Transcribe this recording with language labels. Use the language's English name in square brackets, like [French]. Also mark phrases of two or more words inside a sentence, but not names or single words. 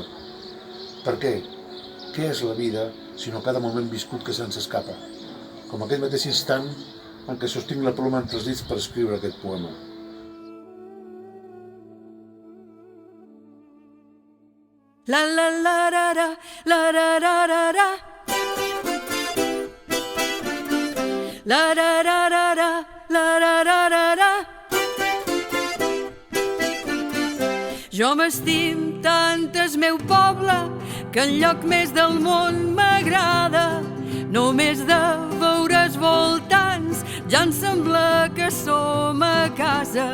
[Catalan] Per què? Què és la vida, sinó cada moment viscut que se'ns escapa? Com aquest mateix instant en què sostinc la ploma entre els dits per escriure aquest poema. La la la ra ra, la ra ra ra ra. La ra ra ra ra, la ra ra ra ra. Jo m'estim tant el meu poble que enlloc més del món m'agrada. Només de veure els voltants ja em sembla que som a casa.